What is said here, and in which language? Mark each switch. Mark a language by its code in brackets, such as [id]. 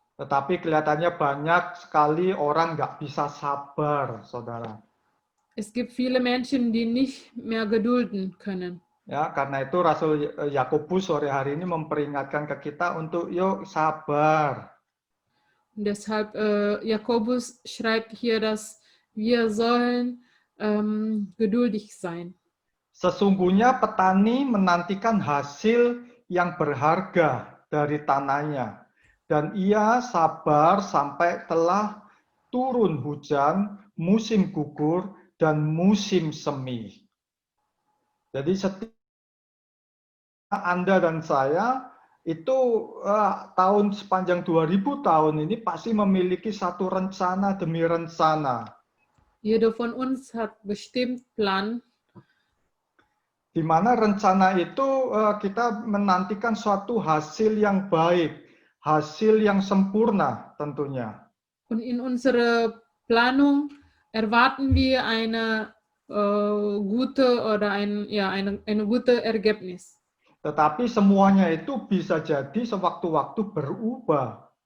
[id] Tetapi kelihatannya banyak sekali orang nggak bisa sabar, saudara. [de] Es gibt viele Menschen, die nicht mehr gedulden können. [id] Ya, karena itu Rasul Yakobus sore hari ini memperingatkan ke kita untuk yuk sabar. [de] Deshalb, Jakobus schreibt hier, dass wir sollen geduldig sein. [id] Sesungguhnya petani menantikan hasil yang berharga dari tanahnya, dan ia sabar sampai telah turun hujan, musim gugur, dan musim semi. Jadi setiap Anda dan saya itu tahun sepanjang 2000 tahun ini pasti memiliki satu rencana demi rencana. [de] Jeder von uns hat bestimmt Plan, [id] Di mana rencana itu kita menantikan suatu hasil yang baik, hasil yang sempurna tentunya. [de] und in unserer Planung erwarten wir eine gute oder eine gute Ergebnis. [id] Tetapi semuanya itu bisa jadi sewaktu-waktu berubah.